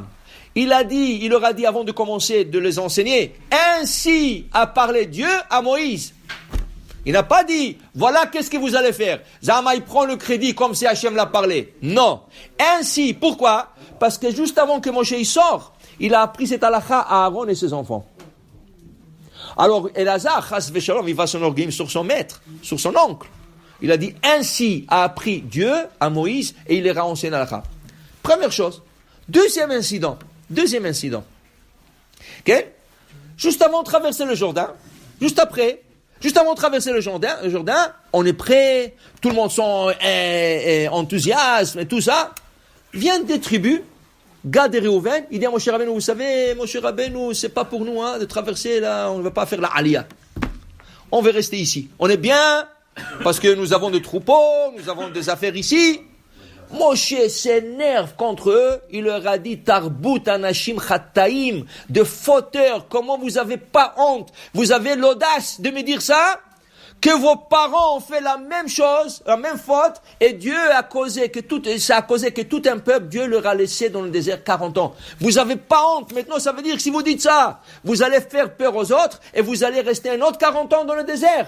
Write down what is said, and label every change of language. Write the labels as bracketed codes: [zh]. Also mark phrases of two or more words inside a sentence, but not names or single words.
[fr] Il leur a dit avant de commencer de les enseigner, ainsi a parlé Dieu à Moïse. Il n'a pas dit, voilà qu'est-ce que vous allez faire. Zama, il prend le crédit comme si Hachem l'a parlé. Non. Ainsi, pourquoi? Parce que juste avant que Moshe sort, il a appris cette halakha à Aaron et ses enfants. Alors, [he] Elazar, חס ושלום, [fr] il va s'enorgueillir sur son maître, sur son oncle. Il a dit, ainsi a appris Dieu à Moïse et il leur a enseigné l'halakha. Première chose. Deuxième incident. Okay? Juste avant de traverser le Jourdain, juste après, Juste avant de traverser le Jourdain, on est prêt, tout le monde est enthousiasme et tout ça. Viennent des tribus, Gad et Réhouven, il dit à Moshe Rabbeinu, vous savez, Moshe Rabbeinu, c'est pas pour nous de traverser là, on ne va pas faire la Aliyah. On va rester ici. On est bien, parce que nous avons des troupeaux, nous avons des affaires ici. Moshe s'énerve contre eux, il leur a dit [he] תרבות אנשים חטאים, [fr] de fauteurs, comment vous avez pas honte, vous avez l'audace de me dire ça, que vos parents ont fait la même chose, la même faute, et Dieu a causé que tout un peuple, Dieu leur a laissé dans le désert 40 ans. Vous avez pas honte, maintenant ça veut dire que si vous dites ça, vous allez faire peur aux autres, et vous allez rester un autre 40 ans dans le désert.